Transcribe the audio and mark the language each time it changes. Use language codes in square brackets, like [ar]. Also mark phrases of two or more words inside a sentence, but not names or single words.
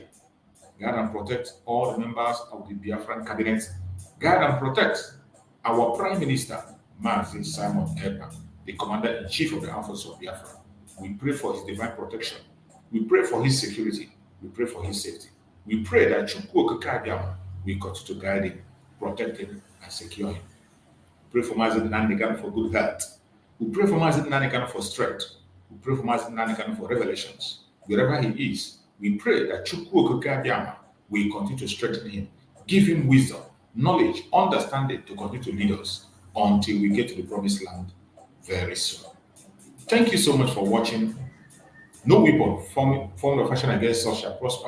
[en] Guide and protect all the members of the Biafran cabinet. Guide and protect our Prime Minister, Mazi Simon Ekpa, the Commander-in-Chief of the Armed Forces of Biafra. We pray for his divine protection. We pray for his security. We pray for his safety. We pray that Chukwu Okike Abiyama will continue to guide him, protect him, and secure him. We pray for Mazi Nnamdi for good health. We pray for Mazi Nnamdi for strength. We pray for Mazi Nnamdi for revelations. Wherever he is, we pray that Chukwu Okike Abiyama will continue to strengthen him, give him wisdom, knowledge, understanding to continue to lead us until we get to the promised land very soon. Thank you so much for watching. No weapon formed of fashion against us shall prosper.